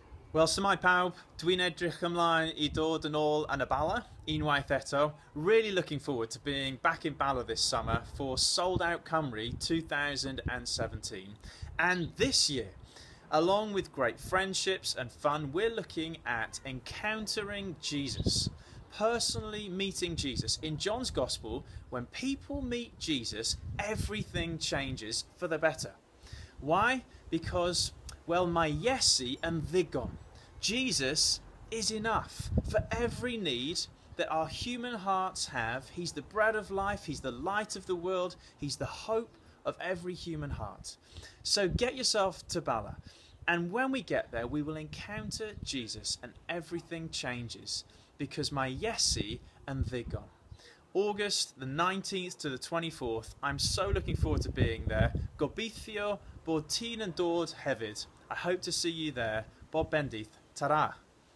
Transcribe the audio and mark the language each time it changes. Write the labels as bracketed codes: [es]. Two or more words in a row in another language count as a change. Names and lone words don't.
[cy] Wel, symai pawb, dwi'n edrych ymlaen I dod yn ôl yn y Bala, unwaith eto. [en] Really looking forward to being back in Bala this summer for Sold Out Cymru 2017. And this year, along with great friendships and fun, we're looking at encountering Jesus. Personally meeting Jesus. In John's Gospel, when people meet Jesus, everything changes for the better. Why? Because, well, [cy] mae Iesu yn ddigon. [en] Jesus is enough for every need that our human hearts have. He's the bread of life, He's the light of the world, He's the hope of every human heart. So get yourself to Bala, and when we get there, we will encounter Jesus and everything changes, because [cy] mae Iesu yn ddigon. [en] August the 19th to the 24th. I'm so looking forward to being there. [cy] Gobeithio bod ti'n yn dod hefyd. [en] I hope to see you there. [cy] Bob bendith. Ta-ra.